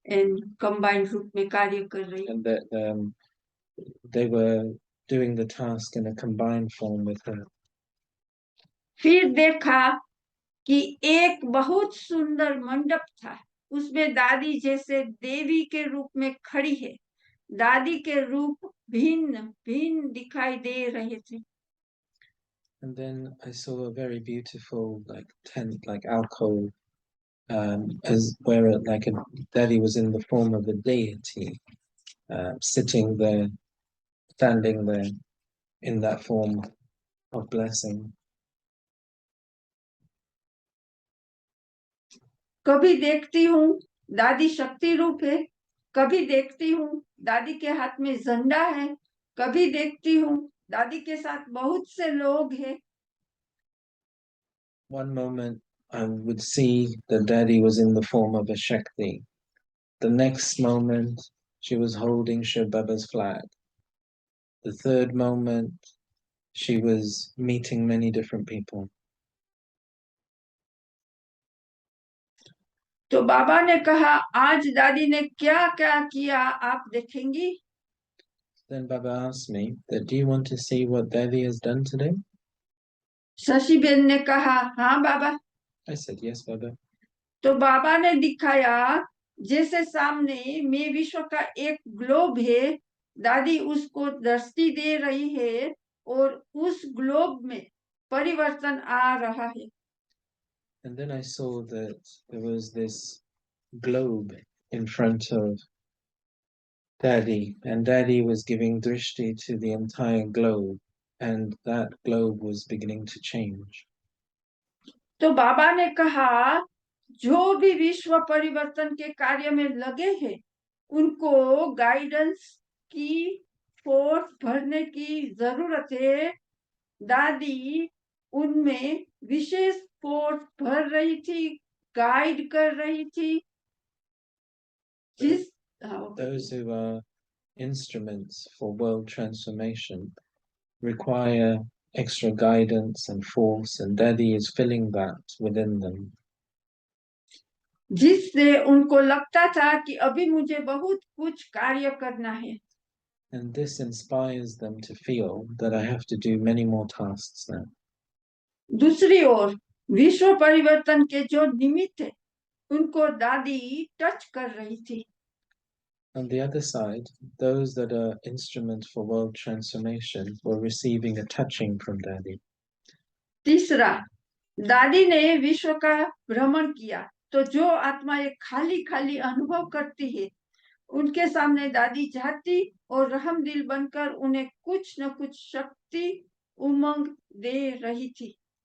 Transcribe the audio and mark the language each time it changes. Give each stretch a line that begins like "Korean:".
Hindi: And combined रूप में कार्य कर रही.
English: And that they were doing the task in a combined form with her.
Hindi: फिर देखा कि एक बहुत सुंदर मंडप था. उसमें दादी जैसे देवी के रूप में खड़ी है. दादी के रूप भिन्न भिन्न दिखाई दे रहे थे.
English: And then I saw a very beautiful tent, alcove, as where Daddy was in the form of a deity, sitting there, standing there, in that form of blessing.
Hindi: कभी देखती हूँ दादी शक्ति रूप है कभी देखती हूँ दादी के हाथ में झंडा है, कभी देखती हूँ दादी के साथ बहुत से लोग हैं.
English: One moment I would see that Daddy was in the form of a Shakti. The next moment she was holding Shiv Baba's flag. The third moment she was meeting many different people.
Hindi: तो बाबा ने कहा आज दादी ने क्या क्या किया आप देखेंगी.
English: Then Baba asked me that, do you want to see what Daddy has done today?
Hindi: Shashi Ben ने कहा हाँ बाबा.
English: I said, yes, Baba.
Hindi: तो बाबा ने दिखाया जैसे सामने में विश्व का एक ग्लोब है, दादी उसको दृष्टि दे रही है और उस ग्लोब में परिवर्तन आ रहा है.
English: And then I saw that there was this globe in front of Daddy, and Daddy was giving drishti to the entire globe, and that globe was beginning to change.
Hindi: तो बाबा ने कहा जो भी विश्व परिवर्तन के कार्य में लगे हैं उनको गाइडेंस की फोर्स भरने की जरूरत है. दादी उनमें विशेष फोर्स भर रही थी, गाइड कर रही थी. जिस
English: Those who are instruments for world transformation require extra guidance and force, and Daddy is filling that within them.
Hindi: जिससे उनको लगता था कि अभी मुझे बहुत कुछ कार्य करना है.
English: And this inspires them to feel that I have to do many more tasks now.
Hindi: दूसरी ओर विश्व परिवर्तन के जो निमित्त है उनको दादी टच कर रही थी.
English: On the other side, those that are instruments for world transformation were receiving a touching from Daddy.
Hindi: तीसरा, दादी ने विश्व का भ्रमण किया तो जो आत्माएं खाली खाली अनुभव करती है उनके सामने दादी जाती और रहम दिल बनकर उन्हें कुछ न कुछ शक्ति उमंग दे रही थी.